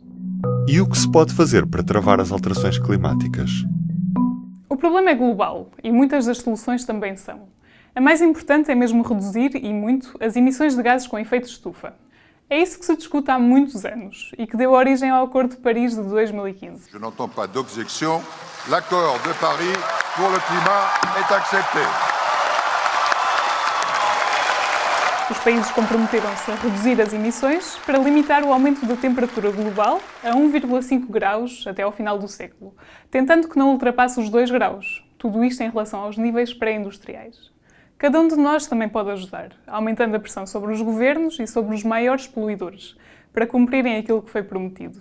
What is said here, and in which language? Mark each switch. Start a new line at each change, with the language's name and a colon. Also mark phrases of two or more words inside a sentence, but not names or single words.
Portuguese: E o que se pode fazer para travar as alterações climáticas? O problema é global e muitas das soluções também são. A mais importante é mesmo reduzir, e muito, as emissões de gases com efeito estufa. É isso que se discute há muitos anos e que deu origem ao Acordo de Paris de 2015.
French: Je n'entends pas d'objection. L'accord de Paris pour le climat est accepté.
Portuguese: Os países comprometeram-se a reduzir as emissões para limitar o aumento da temperatura global a 1,5 graus até ao final do século, tentando que não ultrapasse os 2 graus. Tudo isto em relação aos níveis pré-industriais. Cada um de nós também pode ajudar, aumentando a pressão sobre os governos e sobre os maiores poluidores, para cumprirem aquilo que foi prometido.